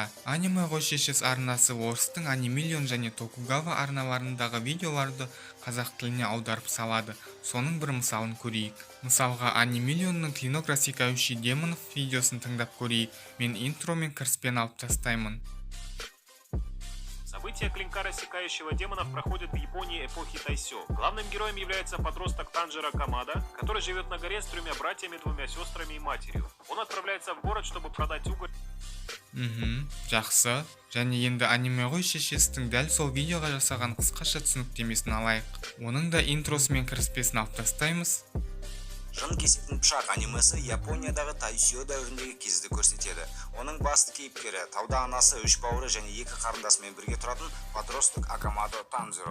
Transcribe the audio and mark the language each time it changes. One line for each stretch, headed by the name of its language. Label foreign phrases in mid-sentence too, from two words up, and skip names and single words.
Kazakh: Аниме ғой шешес арнасы орыстың анимиллион және токугава арналарындағы видеоларды қазақ тіліне аударып салады. Соның бір мысалын көрейік. Мысалға анимиллионның
Russian: клинок рассекающий демонов
Kazakh: видеосын тыңдап көрейік. Мен интро мен кіріспен алып тастаймын.
Russian: События клинка рассекающего демонов проходят в Японии эпохи Тайсё. Главным героем является подросток Танжера Камада, который живет на горе с 3 братьями, 2 сестрами и матерью. Он отправляется в город, чтобы продать уголь.
Kazakh: Жақсы. Және енді аниме ғой шешестің дәл сол видеоға жасаған қысқаша түсініктемесін алайық. Оның да интросы мен кіріспесін алып тастаймыз. Жын кесетін пышақ анимесі Япониядағы Тайсё дәуіріндегі кезді көрсетеді. Оның басты кейіпкері тауда анасы, 3 бауыры және 2 қарындасымен бірге тұратын подросток Акамадо Танзиро.